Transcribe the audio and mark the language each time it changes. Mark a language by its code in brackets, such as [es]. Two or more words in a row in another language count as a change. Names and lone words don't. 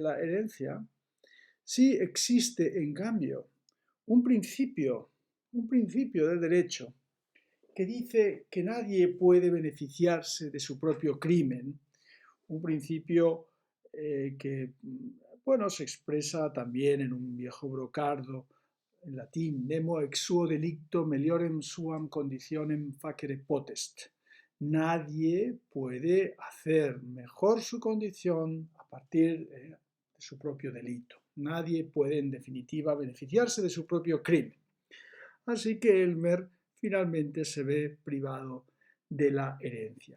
[es] la herencia, sí existe, en cambio, un principio del derecho que dice que nadie puede beneficiarse de su propio crimen, un principio que bueno, se expresa también en un viejo brocardo en latín, [la] nemo ex suo delicto meliorem suam conditionem facere potest. [es] Nadie puede hacer mejor su condición a partir de su propio delito. Nadie puede, en definitiva, beneficiarse de su propio crimen. Así que Elmer finalmente se ve privado de la herencia.